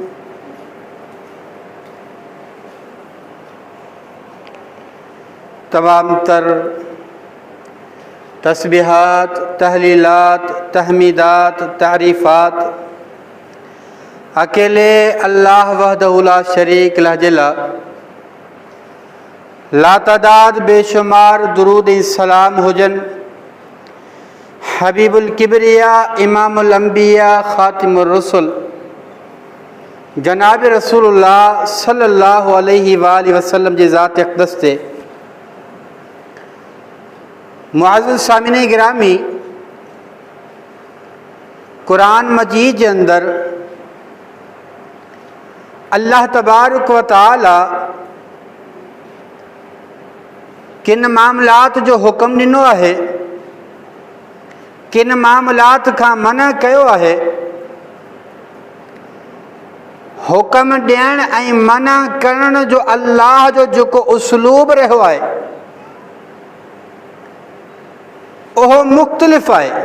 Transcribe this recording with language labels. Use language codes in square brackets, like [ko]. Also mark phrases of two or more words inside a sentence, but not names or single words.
[sd] तमाम तर तस्बीहात, तहलीलात, तहमीदात, तारीफ़ात अकेले [ar] الله وحده لا شريك له [sd] जिला लातादाद बेशुमार दुरूद सलाम हुजन [ar] حبيب الكبرياء إمام الأنبياء خاتم الرسل [sd] जनाब रसूलुल्लाह [ar] صلى الله عليه وسلم [sd] जी ज़ात अक़दस ते मुअज़्ज़ज़ सामिन गिरामी कुरान मजीद के अंदर अल्लाह [ar] تبارك وتعالى [sd] किन मामलात जो हुक्म ॾिनो आहे, किन मामलात खां मना कयो आहे। हुक्म ॾियण ऐं मना करण जो अल्लाह जो जेको उसलूब रहियो आहे ओहो मुख़्तलिफ़ आहे।